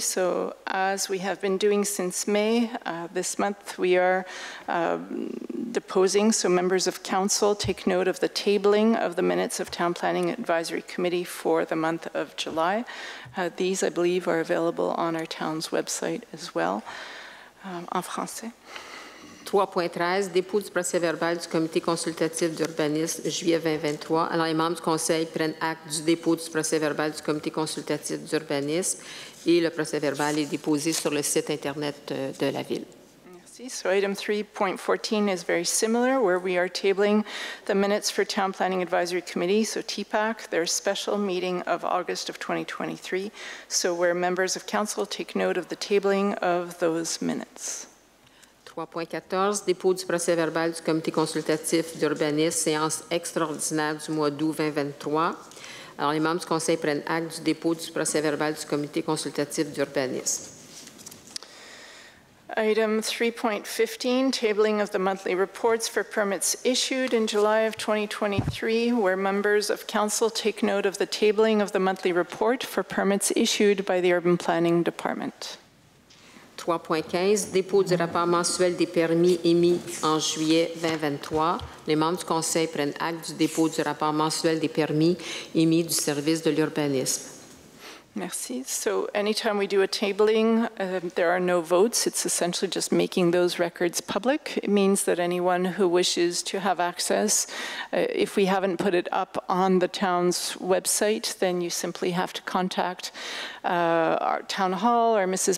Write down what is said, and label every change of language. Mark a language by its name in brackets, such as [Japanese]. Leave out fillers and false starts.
[English] So as we have been doing since May, this month we are deposing, so members of council take note of the tabling of the minutes of Town Planning Advisory Committee for the month of July. These, I believe, are available on our town's website as well. [French] En français. 3.13, dépôt du procès-verbal du comité consultatif d'urbanisme, juillet 2023. Alors, les membres du conseil prennent acte du dépôt du procès-verbal du comité consultatif d'urbanisme et le procès-verbal est déposé sur le site Internet de la Ville. Merci. [English] So item 3.14 is very similar, where we are tabling the minutes for Town Planning Advisory Committee, so TPAC, their special meeting of August of 2023. So where members of council take note of the tabling of those minutes. [French] 3.14, dépôt du procès-verbal du comité consultatif d'urbanisme, séance extraordinaire du mois d'août 2023. Alors, les membres du conseil prennent acte du dépôt du procès-verbal du comité consultatif d'urbanisme. [English] Item 3.15, tabling of the monthly reports for permits issued in July of 2023, where members of council take note of the tabling of the monthly report for permits issued by the Urban Planning Department. [French] 3.15, dépôt du rapport mensuel des permis émis en juillet 2023. Les membres du conseil prennent acte du dépôt du rapport mensuel des permis émis du service de l'urbanisme. Merci. [English] So anytime we do a tabling, there are no votes. It's essentially just making those records public. It means that anyone who wishes to have access, if we haven't put it up on the town's website, then you simply have to contact our town hall or Mrs.